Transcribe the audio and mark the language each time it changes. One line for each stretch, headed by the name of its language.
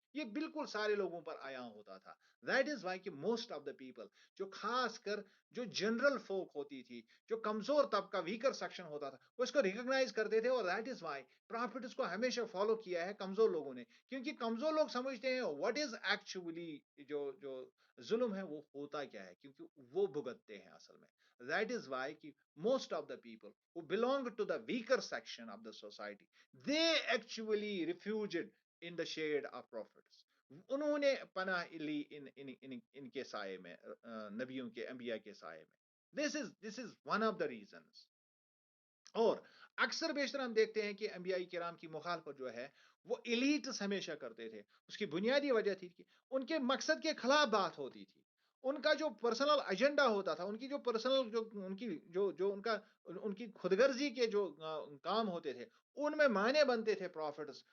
Urdu: یہ بالکل سارے لوگوں پر آیا ہوتا تھا.
English: that is why
Urdu: کہ
English: most of the people,
Urdu: جو خاص کر جو جنرل فوک ہوتی تھی، جو کمزور طبقہ ویکر سیکشن ہوتا تھا، وہ اس کو ریکگنائز کرتے تھے. اور دیٹ از وائی پرافٹ اس کو ہمیشہ فالو کیا ہے کمزور لوگوں نے، کیونکہ کمزور لوگ سمجھتے ہیں
English: what is actually
Urdu: جو ظلم ہے وہ ہوتا کیا ہے، کیونکہ وہ بھگتتے ہیں اصل میں.
English: That is why کہ most of the people who belong to the weaker section of the society, they actually refuged in the shade of prophets.
Urdu: انہوں نے پناہ لی ان کے سائے میں، نبیوں کے انبیاء کے سائے میں.
English: this is one of the reasons.
Urdu: اور اکثر بیشتر ہم دیکھتے ہیں کہ انبیاء کرام کی مخالفت جو ہے وہ ایلیٹس ہمیشہ کرتے تھے. اس کی بنیادی وجہ تھی کہ ان کے مقصد کے خلاف بات ہوتی تھی. ان کا جو پرسنل ایجنڈا ہوتا تھا، ان کی جو پرسنل جو ان کی جو ان کی خود غرضی کے جو کام ہوتے تھے، ان میں معنی بنتے تھے پروفٹس.